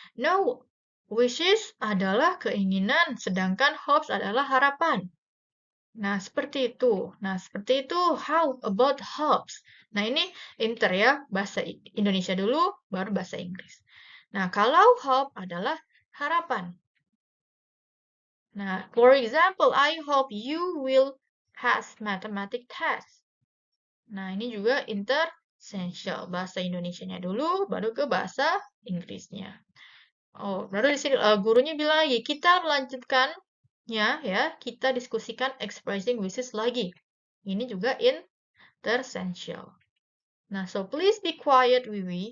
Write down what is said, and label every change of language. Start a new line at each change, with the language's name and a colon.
Indonesian: No, wishes adalah keinginan, sedangkan hopes adalah harapan. Nah, seperti itu. Nah, seperti itu,
English: how about hopes?
Indonesian: Nah, ini inter ya, bahasa Indonesia dulu, baru bahasa Inggris. Nah, kalau hope adalah harapan.
English: Nah, for example, I hope you will pass mathematics test.
Indonesian: Nah, ini juga intersensual. Bahasa Indonesianya dulu, baru ke bahasa Inggrisnya. Oh, baru di sini gurunya bilang lagi, kita melanjutkannya ya, kita diskusikan expressing wishes lagi. Ini juga intersensual. Nah,
English: so please be quiet,
Indonesian: Wiwi.